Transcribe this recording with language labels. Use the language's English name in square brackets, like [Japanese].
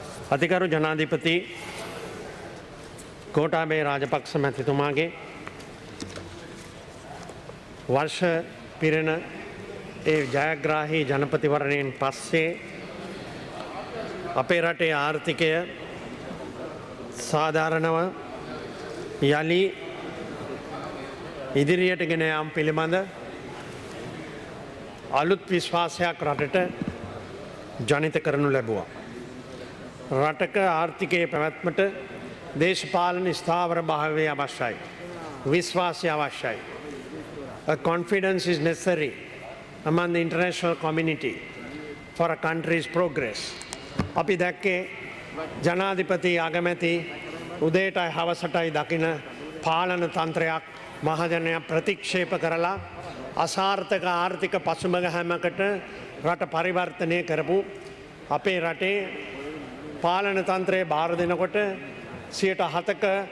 [Sinhala] අතිකරු ජනාධිපති ගෝඨාභය රාජපක්ෂ මැතිතුමාගේ වර්ෂ පිරෙන ඒ ජයග්‍රාහී ජනපතිවරණයෙන් පස්සේ අපේ රටේ ආර්ථිකය සාධාරණව යලි ඉදිරියට ගෙන යාම පිළිබඳ අලුත් විශ්වාසයක් රටට ජනිත කරනු ලැබුවා. රටක ආර්ථිකයේ පැවැත්මට දේශපාලන ස්ථාවර භාවය අවශ්‍යයි. විශ්වාසය අවශ්‍යයි. [English] A confidence is necessary among the international community for a country's progress. [Sinhala] අපි දැක්කේ ජනාධිපති අගමැති උදේටයි හවසටයි දකින පාලන තන්ත්‍රයක් මහජනයා ප්‍රතික්ෂේප කරලා අසාර්ථක ආර්ථික පසුබිම හැමකට රට පරිවර්තනය කරපු අපේ රටේ පාලන තන්ත්‍රයේ බාර දෙනකොට 7%